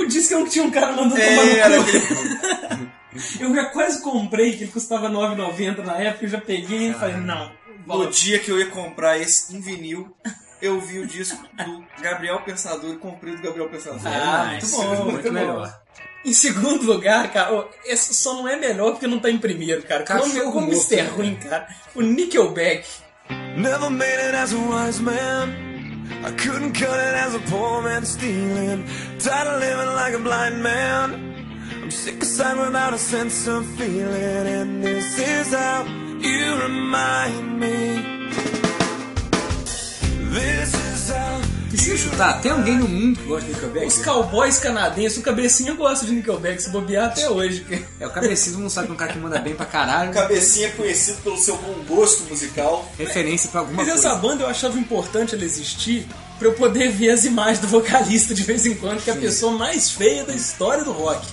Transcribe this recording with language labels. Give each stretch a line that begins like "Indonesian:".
Portuguese: O disco é o que tinha um cara mandando tomar no cu. Era aquele... Eu já quase comprei, que ele custava R$9,90 na época, eu já peguei e falei, não... No dia que eu ia comprar esse em vinil, eu vi o disco do Gabriel Pensador e comprei o do Gabriel Pensador. Ah, muito bom, muito melhor. Em segundo lugar, cara, oh, esse só não é melhor porque não tá em primeiro, cara. Cachorro como morto, Mr. Ruim, cara. O Nickelback.
English: Never made it as a wise man. I couldn't cut it as a poor man stealing. Tired of living like a blind man. I'm sick of sight without a sense of feeling. And this is how you remind me. This is how.
Portuguese: Tá, tem alguém no mundo que gosta de Nickelback? Os cowboys canadenses, o Cabecinha gosta de Nickelback, se bobear até hoje. É, o Cabecinha, não sabe, um cara que manda bem pra caralho. O Cabecinha é conhecido pelo seu bom gosto musical. Referência pra alguma mas coisa. Mas essa banda eu achava importante ela existir pra eu poder ver as imagens do vocalista de vez em quando, que é a pessoa mais feia da história do rock.